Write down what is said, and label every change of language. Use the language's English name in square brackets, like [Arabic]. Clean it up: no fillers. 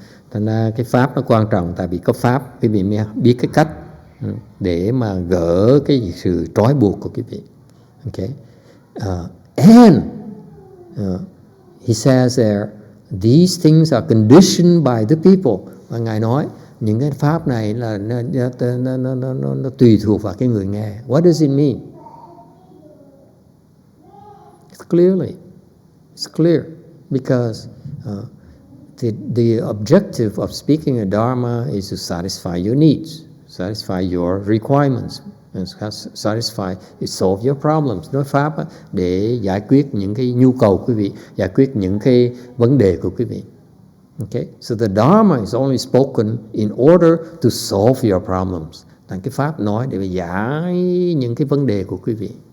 [Vietnamese] Thành ra cái Pháp nó quan trọng, tại vì có Pháp quý vị mới biết cái cách để mà gỡ cái sự trói buộc của quý vị. [English] Okay? And he says there, these things are conditioned by the people. [Vietnamese] Và Ngài nói những cái Pháp này là nó tùy thuộc vào cái người nghe. [English] What does it mean? It's clear because the objective of speaking a Dharma is to satisfy your needs, satisfy your requirements, and solve your problems. [Vietnamese] Nói Pháp để giải quyết những cái nhu cầu của quý vị, giải quyết những cái vấn đề của quý vị. [English] Okay? So the Dharma is only spoken in order to solve your problems. [Vietnamese] Thành cái Pháp nói để giải những cái vấn đề của quý vị.